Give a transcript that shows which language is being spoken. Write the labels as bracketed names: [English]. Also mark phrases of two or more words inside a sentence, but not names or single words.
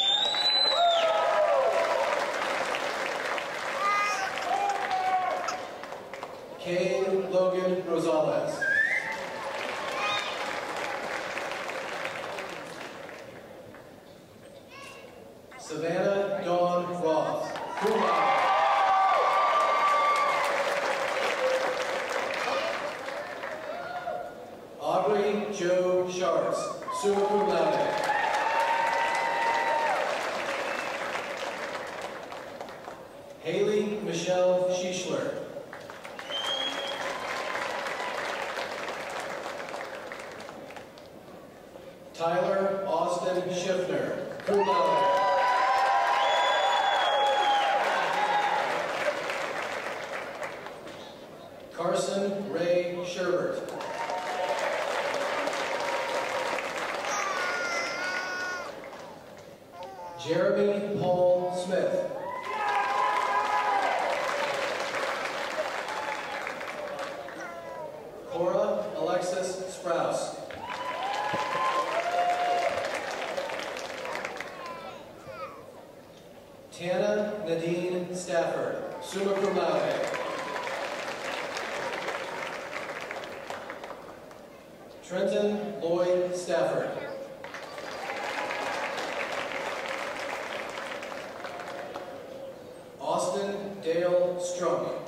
[English] Kane Logan Rosales. Savannah Dawn Roth. [Latin] Cum laude. [English] Aubrey Joe Sharps. [Latin] Summa cum laude. [English] Haley Michelle Schischler. Tyler Austin Schiffner. [Latin] Cum laude. [English] Carson Ray Sherbert. Jeremy Paul Smith. Cora Alexis Sprouse. Tana Nadine Stafford. [Latin] Summa cum laude. Trenton Lloyd Stafford. [English] Austin Dale Strunk.